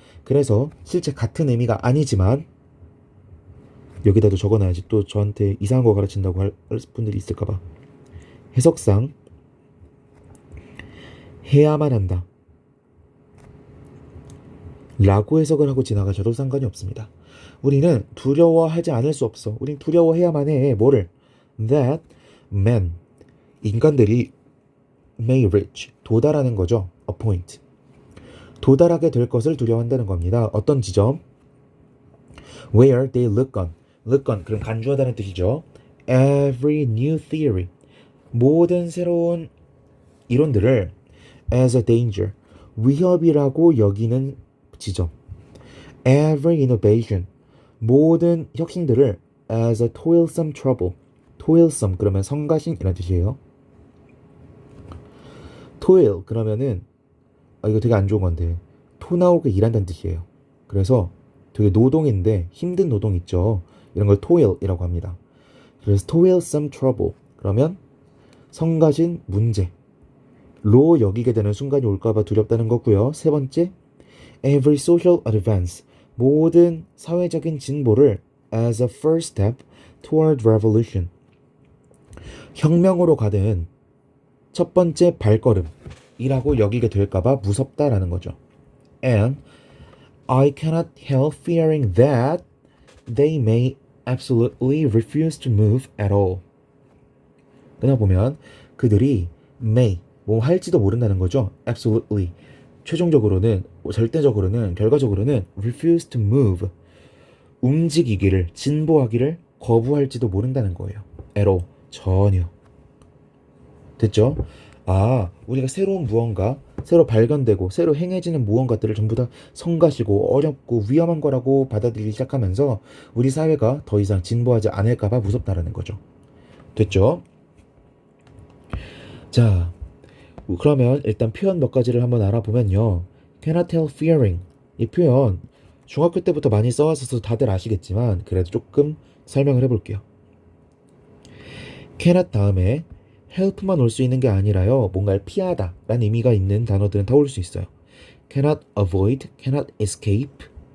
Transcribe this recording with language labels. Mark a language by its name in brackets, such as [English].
[Korean] 그래서 실제 같은 의미가 아니지만 여기다도 적어놔야지 또 저한테 이상한 거 가르친다고 할 분들이 있을까봐. 해석상 해야만 한다 라고 해석을 하고 지나가셔도 상관이 없습니다. 우리는 두려워하지 않을 수 없어. 우린 두려워해야만 해. 뭐를? [English] That men, [Korean] 인간들이 [English] may reach, [Korean] 도달하는 거죠. [English] A point. [Korean] 도달하게 될 것을 두려워한다는 겁니다. 어떤 지점? [English] Where they look on. look on, [Korean] 그럼 간주하다는 뜻이죠. [English] Every new theory. [Korean] 모든 새로운 이론들을 [English] as a danger. [Korean] 위협이라고 여기는 지점. [English] Every innovation. [Korean] 모든 혁신들을 [English] as a toilsome trouble. [Korean] toilsome 그러면 성가신이라는 뜻이에요. toil 그러면은 이거 되게 안 좋은 건데 토 나오게 일한다는 뜻이에요. 그래서 되게 노동인데 힘든 노동 있죠. 이런 걸 toil이라고 합니다. 그래서 toilsome trouble 그러면 성가신 문제로 여기게 되는 순간이 올까봐 두렵다는 거고요. 세 번째, [English] every social advance. [Korean] 모든 사회적인 진보를 [English] as a first step toward revolution. [Korean] 혁명으로 가는 첫 번째 발걸음이라고 여기게 될까봐 무섭다라는 거죠. [English] And I cannot help fearing that they may absolutely refuse to move at all. [Korean] 끊어보면 그들이 may, 뭐 할지도 모른다는 거죠. [English] absolutely. [Korean] 최종적으로는, 절대적으로는, 결과적으로는 [English] refuse to move. [Korean] 움직이기를, 진보하기를 거부할지도 모른다는 거예요. [English] at all. [Korean] 전혀. 됐죠? 우리가 새로운 무언가, 새로 발견되고 새로 행해지는 무언가들을 전부 다 성가시고 어렵고 위험한 거라고 받아들이기 시작하면서 우리 사회가 더 이상 진보하지 않을까봐 무섭다라는 거죠. 됐죠? 자, 그러면 일단 표현 몇 가지를 한번 알아보면요. [English] cannot help fearing. [Korean] 이 표현 중학교 때부터 많이 써왔어서 다들 아시겠지만 그래도 조금 설명을 해볼게요. cannot 다음에 help만 올 수 있는 게 아니라요. 뭔가를 피하다 라는 의미가 있는 단어들은 다 올 수 있어요. [English] cannot avoid, cannot escape.